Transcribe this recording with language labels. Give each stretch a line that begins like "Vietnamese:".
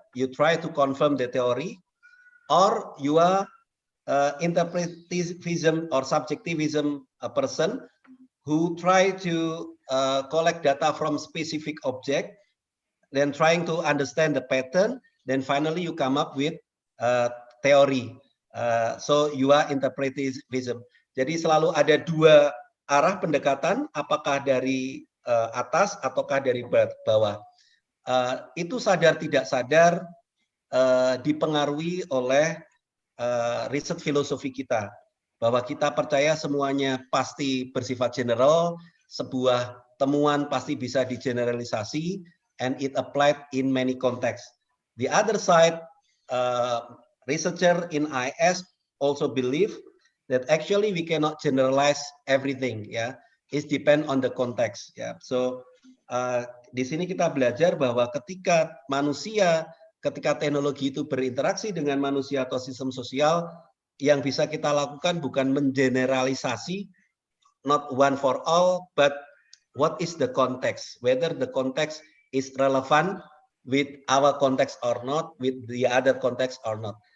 English: You try to confirm the theory, or you are interpretivism or subjectivism person who try to collect data from specific object, then trying to understand the pattern, then finally you come up with theory. So you are interpretivism.
Indonesian: Jadi selalu ada 2 arah pendekatan, apakah dari atas ataukah dari bawah. Itu sadar tidak sadar dipengaruhi oleh riset filosofi kita, bahwa kita percaya semuanya pasti bersifat general, sebuah temuan pasti bisa digeneralisasi,
English: and it applied in many contexts. The other side, researcher in IS also believe that actually we cannot generalize everything, ya. It depend on the context, ya.
Indonesian: So di sini kita belajar bahwa ketika teknologi itu berinteraksi dengan manusia atau sistem sosial, yang bisa kita lakukan bukan mengeneralisasi,
English: not one for all, but what is the context, whether the context is relevant with our context or not, with the other context or not.